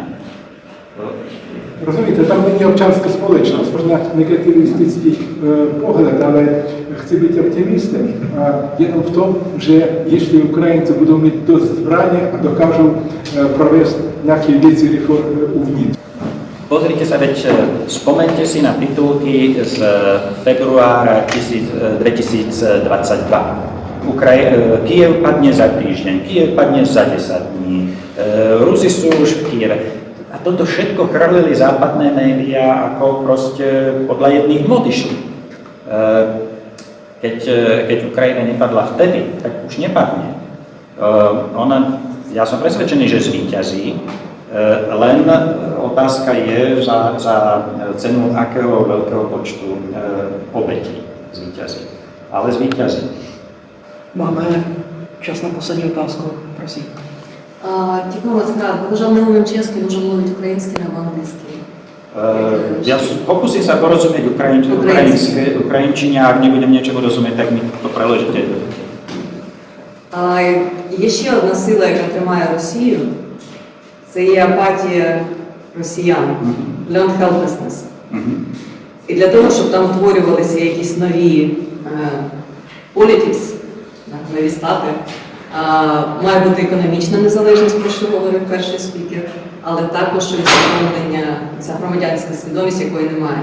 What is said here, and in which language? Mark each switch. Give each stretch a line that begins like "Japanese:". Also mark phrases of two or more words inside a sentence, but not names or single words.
Czech: Rozumíte, tam není občanská společnost, možná negativistický pohled, ale chci být optimistem. A jenom v tom, že jestli Ukrajinci budou mít dost zbraně a dokážou provést nějaké věci uvnitř.
Slovak: Pozrite sa, veď spomeňte si na titulky z februára 2022. Kyjev padne za týždeň, Kyjev padne za 10 dní, Rusi sú už v Kyjeve. A toto všetko chrlili západné médiá ako proste podľa jedných hmot išli. Keď Ukrajina nepadla vtedy, tak už nepadne. Ja som presvedčený, že zvíťazí, len otázka je za cenu akého veľkého počtu obetí zvíťazí. Ale zvíťazí.
Czech: Máme čas na poslední otázku, prosím. Děkuji moc krát. Bohužel neumím česky, můžu mluvit ukrajinsky nebo anglicky.
Slovak: Ja pokúsim sa porozumieť ukrajinčine, a ak nebudem niečomu rozumieť, tak mi to preložite.
Ukrainian: Є ще одна сила, яка тримає Росію. Це є апатія росіян,
English: learned helplessness.
Ukrainian: І для того, щоб там утворювалися якісь нові politics, нові стати, має бути економічна незалежність, про що говорив перший спікер, але також і усвідомлення, ця громадянська свідомість, якої немає.